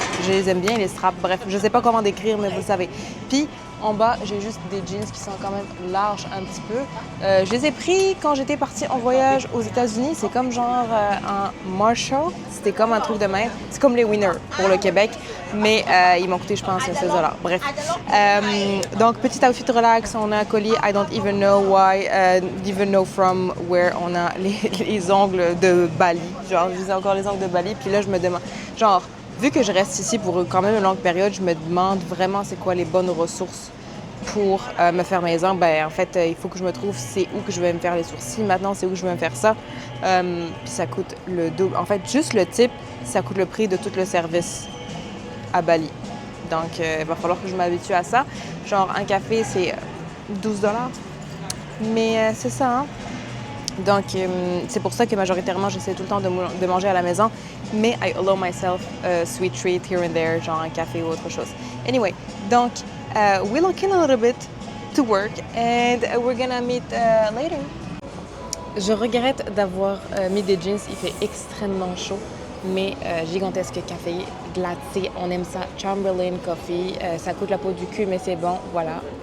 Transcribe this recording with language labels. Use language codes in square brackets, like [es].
[fr] Je les aime bien, les straps. Bref, je sais pas comment décrire, mais vous le savez. Puis, en bas, j'ai juste des jeans qui sont quand même larges un petit peu. Je les ai pris quand j'étais partie en voyage aux États-Unis. C'est comme genre un Marshall. C'était comme un truc de même. C'est comme les Winner pour le Québec. Mais ils m'ont coûté, je pense, 16 $. Bref. Donc, petit outfit relax. On a un collier [en] I don't even know why, even know from where. [fr] On a les ongles de Bali. Genre, je disais encore les ongles de Bali. Puis là, je me demande, genre, vu que je reste ici pour quand même une longue période, je me demande vraiment c'est quoi les bonnes ressources pour me faire mes ongles. Ben, en fait, il faut que je me trouve c'est où que je vais me faire les sourcils. Maintenant, c'est où je vais me faire ça. Puis ça coûte le double. En fait, juste le type, ça coûte le prix de tout le service à Bali. Donc, il va falloir que je m'habitue à ça. Genre, un café, c'est 12 $. Mais c'est ça, hein? Donc, c'est pour ça que majoritairement, j'essaie tout le temps de manger à la maison. Mais [en] I allow myself a sweet treat here and there, [fr] genre un café ou autre chose. [en] Anyway, [fr] donc, [en] we're looking a little bit to work and we're gonna meet later. [fr] Je regrette d'avoir mis des jeans. Il fait extrêmement chaud, mais gigantesque café, glacé, on aime ça. Chamberlain Coffee, ça coûte la peau du cul, mais c'est bon, voilà.